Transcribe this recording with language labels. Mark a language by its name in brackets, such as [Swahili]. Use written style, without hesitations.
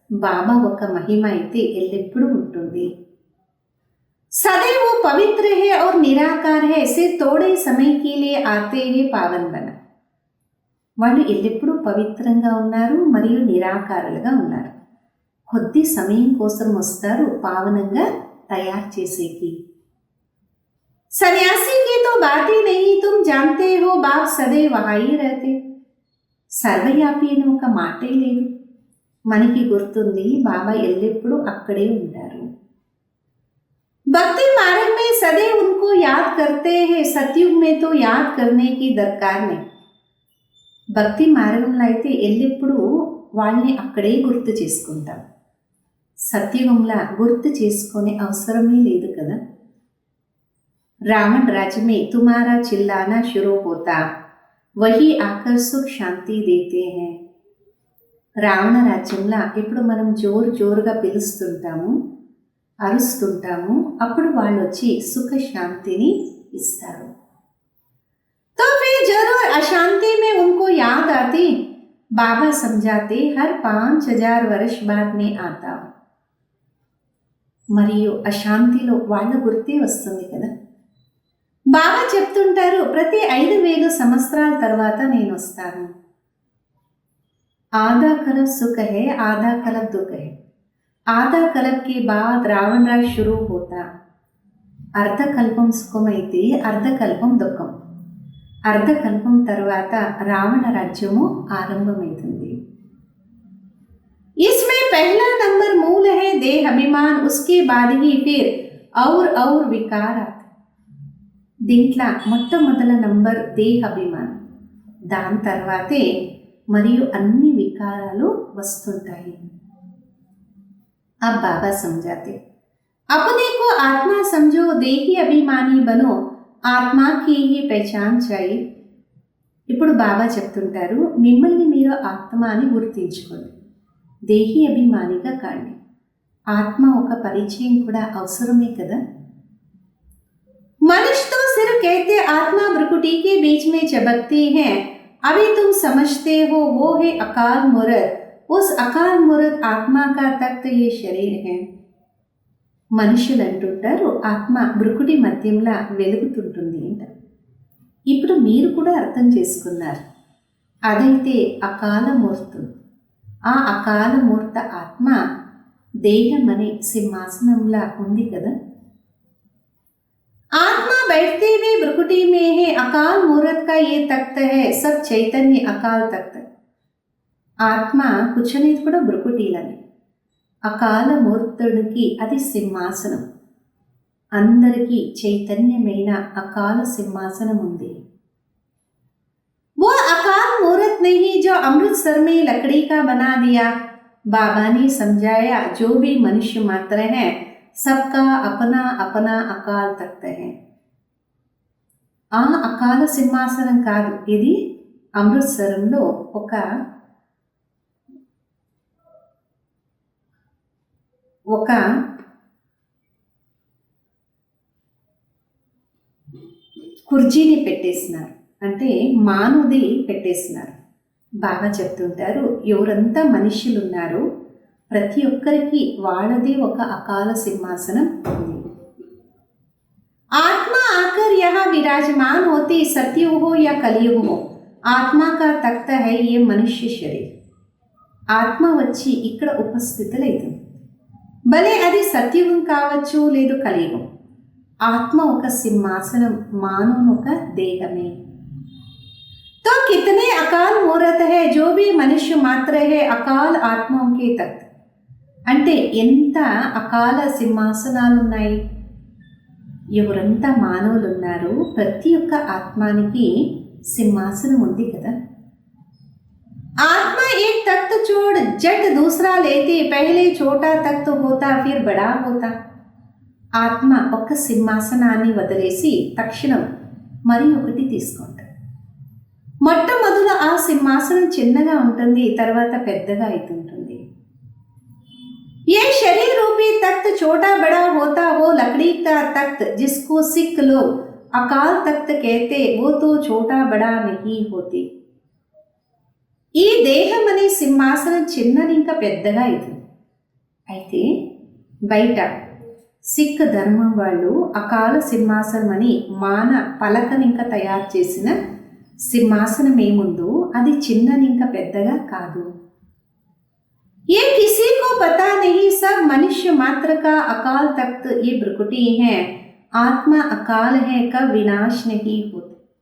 [Telugu] బాబా ఒక మహిమ అయితే ఎల్లప్పుడూ ఉంటుంది. [Hindi] सदैव वो पवित्र है और निराकार है, सिर्फ थोड़े समय के लिए आते हैं पावन बना. [Telugu] వాళ్ళు ఎల్లప్పుడూ పవిత్రంగా ఉన్నారు మరియు నిరాకారులుగా ఉన్నారు, కొద్ది సమయం కోసం వస్తారు పావనంగా తయారు చేసేకి. [Hindi] सन्यासी की तो बात ही नहीं, तुम जानते हो बाप सदैव वहाँ ही रहते. [Telugu] సర్వవ్యాపి అని ఒక మాటే లేదు, మనకి గుర్తుంది బాబా ఎల్లప్పుడూ అక్కడే ఉంటారు. [Hindi] भक्ति मार्ग में सदैव उनको याद करते हैं, सतयुग में तो याद करने की दरकार नहीं. [Telugu] భక్తి మార్గంలో అయితే ఎల్లప్పుడూ వాళ్ళని అక్కడే గుర్తు చేసుకుంటాం, సత్యుగంలా గుర్తు చేసుకునే అవసరమే లేదు కదా. [Hindi] रावण राज्य में तुम्हारा चिल्लाना शुरू होता, वही आकर सुख शांति देते हैं. [Telugu] రావణ రాజ్యంలో ఇప్పుడు మనం జోరుగా పిలుస్తుంటాము, అరుస్తుంటాము, అప్పుడు వాళ్ళు వచ్చి సుఖ శాంతిని ఇస్తారు. [Hindi] तो फिर जरूर अशांति में उनको याद आती, बाबा समझाते हर 5000 वर्ष बाद में आता. [Telugu] మరియు అశాంతిలో వాళ్ళ గుర్తే వస్తుంది కదా. బాబా చెప్తుంటారు ప్రతి 5000 సంవత్సరాల తర్వాత నేను వస్తాను. [Hindi] ఆधा कल्प सुख है, आधा कल्प दुख है. आधा कल्प के बाद रावण राज शुरू होता. [Telugu] అర్ధకల్పం సుఖమైతే అర్ధకల్పం దుఃఖం, అర్ధకల్పం తర్వాత రావణ రాజ్యము ఆరంభమవుతుంది. [Hindi] इसमें पहला नंबर मूल है देह अभिमान, उसके बाद ही फिर और विकार आते. [Telugu] దీంట్లో మొట్టమొదల నంబర్ దేహ అభిమానం, దాని తర్వాతే మరియు అన్ని వికారాలు వస్తుంటాయి. [Hindi] अब बाबा समझाते, अपने को आत्मा समझो, देही अभिमानी बनो, ఆత్మా की ही पहचान चाहिए. [Telugu] ఇప్పుడు బాబా చెప్తుంటారు మిమ్మల్ని మీరు ఆత్మ అని గుర్తించుకోండి, దేహి అభిమానిగా కాండి. ఆత్మ ఒక పరిచయం కూడా అవసరమే కదా. [Hindi] मनुष्य तो सिर्फ कहते आत्मा भ्रुकुटी के बीच में चबकती है, अभी तुम समझते हो वो है अकाल मूर्त, उस अकाल मूर्त आत्मा का तख्त ये शरीर है. [Telugu] మనుషులు అంటుంటారు ఆత్మ బ్రుకుడి మధ్యంలా వెలుగుతుంటుంది అంట. ఇప్పుడు మీరు కూడా అర్థం చేసుకున్నారు. అదైతే అకాల మూర్తం. ఆ అకాల మూర్త ఆత్మ దేహం అనే సింహాసనంలా ఉంది కదా. [Hindi] आत्मा बैठते हुए ब्रुकुटी में है. अकाल मूर्त का ये तख्त है. सब चैतन्य अकाल तख्त. [Telugu] ఆత్మ కూర్చునేది కూడా బ్రుకుటీలని. అకాల మూర్తుడికి అది సింహాసనం. అందరికీ చైతన్యమైన అకాల సింహాసనం ఉంది. [Hindi] वो अकाल मूर्त नहीं जो अमृतसर में लकड़ी का बना दिया. बाबा ने समझाया जो भी मनुष्य मात्र है सबका अपना अपना अकाल तख्त है. [Telugu] ఆ అకాల సింహాసనం కాదు, ఇది అమృత్సరంలో ఒక కుర్చీని పెట్టేసినారు, అంటే మానుది పెట్టేసినారు. బాగా చెప్తుంటారు ఎవరంతా మనుష్యులు ఉన్నారు ప్రతి ఒక్కరికి వాళ్ళది ఒక అకాల సింహాసనం ఉంది. [Hindi] आत्मा आकर यहाँ विराजमान होती. सतयुग हो या कलयुग हो, आत्मा का तख्त है ये मनुष्य शरीर. [Telugu] ఆత్మ వచ్చి ఇక్కడ ఉపస్థితులైతుంది. భలే అది సత్యుగం కావచ్చు లేదు కలియుగం. ఆత్మ ఒక సింహాసనం, మానవుని ఒక దేహమే. [Hindi] तो कितने अकाल मूर्त है जो भी मनुष्य मात्र है अकाल आत्माओं के तख्त. [Telugu] అంటే ఎంత అకాల సింహాసనాలు ఉన్నాయి. ఎవరంతా మానవులు ఉన్నారు ప్రతి ఒక్క ఆత్మానికి సింహాసనం ఉంది కదా. [Hindi] आत्मा एक तख्त छोड़ जट दूसरा लेती. पहले छोटा तख्त होता फिर बड़ा होता. [Telugu] ఆత్మ ఒక సింహాసనాన్ని వదిలేసి తక్షణం మరి ఒకటి తీసుకుంటాడు. మొట్టమొదట ఆ సింహాసనం చిన్నగా ఉంటుంది, తర్వాత పెద్దగా అవుతుంటుంది. [Hindi] ये शरीर रूपी तख्त छोटा बड़ा होता. वो लकड़ी का तख्त जिसको सिख लोग अकाल तख्त कहते वो तो छोटा बड़ा नहीं होती. [Telugu] ఈ దేహం అనే సింహాసనం చిన్నది ఇంకా పెద్దగా అవుతుంది. అయితే బయట సిక్ ధర్మం వాళ్ళు అకాల సింహాసనం అని మాన పలకని ఇంకా తయారు చేసిన సింహాసనం ఏముందో అది చిన్నది ఇంకా పెద్దగా కాదు. [Hindi] ये किसी को पता नहीं. सब मनुष्य मात्र का अकाल तख्त ये ब्रुकुटी है. आत्मा अकाल है कब विनाश नहीं होती.